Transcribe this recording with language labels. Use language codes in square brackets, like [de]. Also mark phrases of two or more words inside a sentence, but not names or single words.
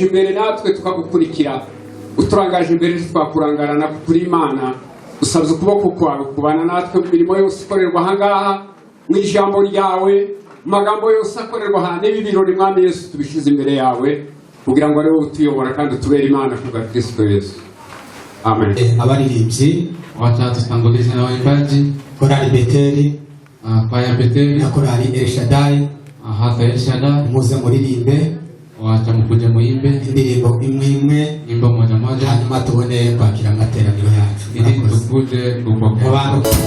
[rw] imbere natwe tukagukurikira uturangaje imbere twakurangarana kuri Imana usabye ukuboko kwawe kubana natwe mu mirimo yose ikorerwa ahangaha mu ijambo ryawe mu magambo yose akorerwa aha n'ibi birori mwami Yesu tubishize imbere yawe kugira ngo ari wowe utuyobora kandi utubere Imana kubwa Kristo Yesu. Amen. Abaririmbyi [sw] wacha tutangulize na waimbaji [rw] korali Beteli [sw] kwaya Beteli [rw] na korali El Shaddai [sw] hata El Shaddai [rw] muze muririmbe [sw] wacha mukuje muimbe [rw] indirimbo imwe imwe [sw] imbo moja moja [rw] hanyuma tubone kwakira amateraniro yacu [sw] ili tukuje kupokea.